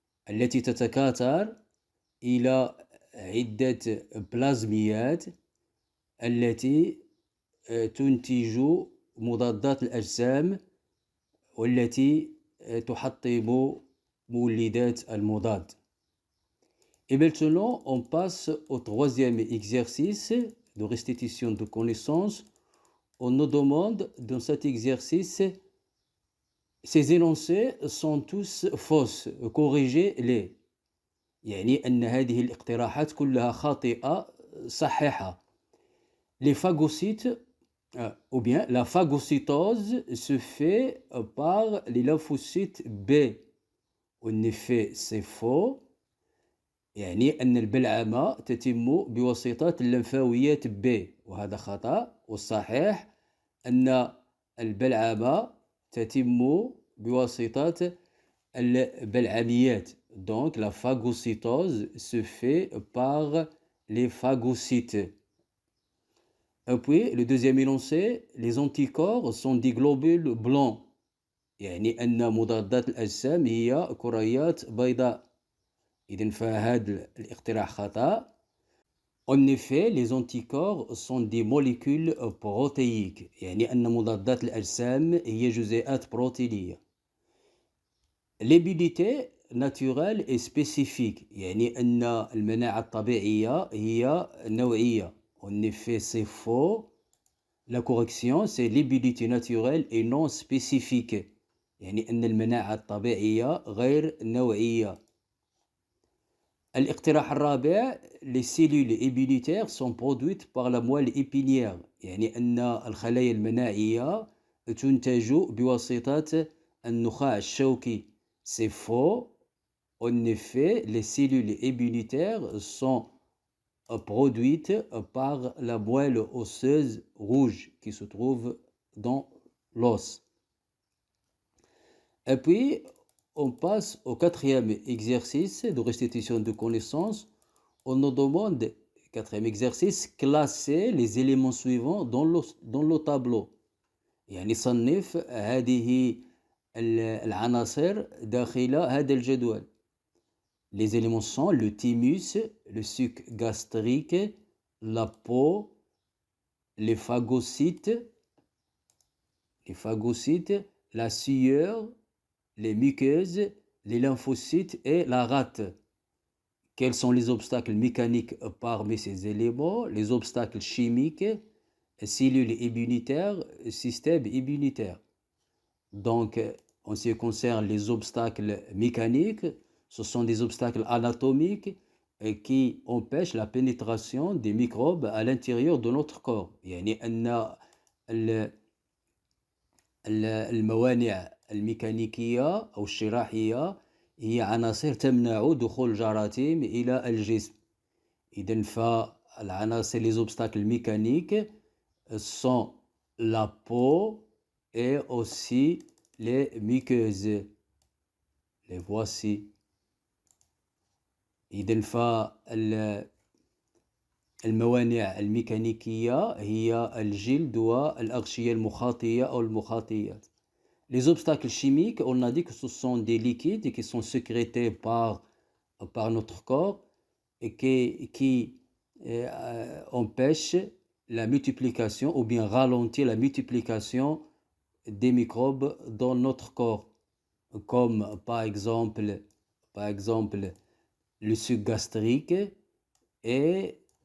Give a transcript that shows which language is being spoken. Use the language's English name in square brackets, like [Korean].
[Arabic] التي تتكاثر إلى عدة بلازميات التي تنتج مضادات الأجسام والتي تحطم مولدات المضاد. [French] Et maintenant, on passe au troisième exercice de restitution de connaissances. On nous demande dans cet exercice, ces énoncés sont tous fausses, corrigez-les. [Arabic] يعني أن هذه الاقتراحات كلها خاطئة صححها. [French] Les phagocytes, ou bien la phagocytose se fait par les lymphocytes B. En effet, c'est faux. [Arabic] يعني أن البلعمة تتم بواسطة اللمفاويات B، وهذا خطأ. والصحيح أن البلعمة تتم بواسطة البلعميات. [French] Donc la phagocytose se fait par les phagocytes. Et puis le deuxième énoncé, les anticorps sont des globules blancs. [Arabic] يعني أن مضادات الأجسام هي كريات بيضاء. إذن فهذا الاقتراح خطأ. [French] En effet, les anticorps sont des molécules protéiques. [Arabic] يعني أن مضادات الأجسام هي جزيئات بروتينية. [French] L'immunité naturelle est spécifique. [Arabic] يعني أن المناعة الطبيعية هي نوعية. [French] En effet, c'est faux. La correction, c'est l'immunité naturelle et non spécifique. [Arabic] يعني أن المناعة الطبيعية غير نوعية. الاقتراح الرابع، [French] les cellules immunitaires sont produites par la moelle épinière. [Arabic] يعني أن الخلايا المناعية تنتج بواسطة النخاع الشوكي. [French] C'est faux. En effet, les cellules immunitaires sont produites par la moelle osseuse rouge qui se trouve dans l'os. Et puis, on passe au quatrième exercice de restitution de connaissances. On nous demande, quatrième exercice, classer les éléments suivants dans le tableau. يعني صنف هذه العناصر داخل هذا الجدول. Les éléments sont le thymus, le suc gastrique, la peau, les phagocytes, la sueur, les muqueuses, les lymphocytes et la rate. Quels sont les obstacles mécaniques parmi ces éléments? Les obstacles chimiques, cellules immunitaires, système immunitaire. Donc, en ce qui concerne les obstacles mécaniques, ce sont des obstacles anatomiques qui empêchent la pénétration des microbes à l'intérieur de notre corps. [Arabic] يعني أن الموانع الميكانيكية أو الشراحية هي عناصر تمنع دخول الجراثيم إلى الجسم. إذن فالعناصر [French] les obstacles mécaniques sont la peau et aussi les muqueuses. Les voici. [Arabic] إذن فالموانع الميكانيكية هي الجلد والأغشية المخاطية أو المخاطيات. [French] Les obstacles chimiques, on a dit que ce sont des liquides qui sont sécrétés par notre corps et qui empêchent la multiplication ou bien ralentit la multiplication des microbes dans notre corps, comme par exemple le suc gastrique et